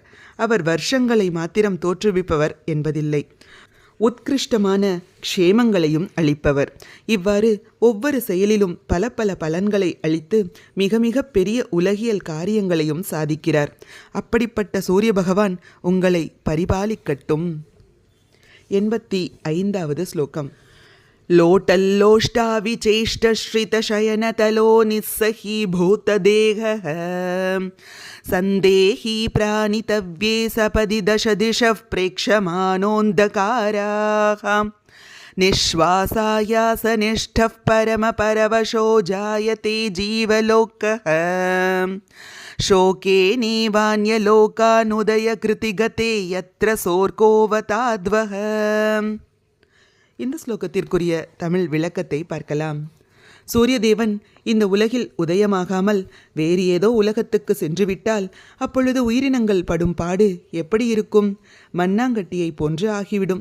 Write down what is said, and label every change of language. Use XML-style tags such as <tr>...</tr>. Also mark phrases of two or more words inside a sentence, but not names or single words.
<ta>அவர் வருஷங்களை மாத்திரம் தோற்றுவிப்பவர் என்பதில்லை, உத்கிருஷ்டமான க்ஷேமங்களையும் அளிப்பவர். இவ்வாறு ஒவ்வொரு செயலிலும் பல பல பலன்களை அளித்து மிக மிக பெரிய உலகியல் காரியங்களையும் சாதிக்கிறார். அப்படிப்பட்ட சூரிய பகவான் உங்களை பரிபாலிக்கட்டும். 85வது ஸ்லோகம்.</ta> <sa>लोटल्लोष्टाविचेष्टश्रितशयनतलो निस्सहीभूतदेहः सन्देही प्राणितव्ये सपदि दशदिशः प्रेक्षमाणोऽन्धकाराः निःश्वासायासनिष्ठः परमपरवशो जायते जीवलोकः शोके नेवान्यलोकानुदयकृतिगते यत्र सोर्कोवताद्वः.</sa> <ta>இந்த ஸ்லோகத்திற்குரிய தமிழ் விளக்கத்தை பார்க்கலாம். சூரியதேவன் இந்த உலகில் உதயமாகாமல் வேறு ஏதோ உலகத்துக்கு சென்றுவிட்டால் அப்பொழுது உயிரினங்கள் படும் பாடு எப்படி இருக்கும்? மண்ணாங்கட்டியை போன்று ஆகிவிடும்.</ta>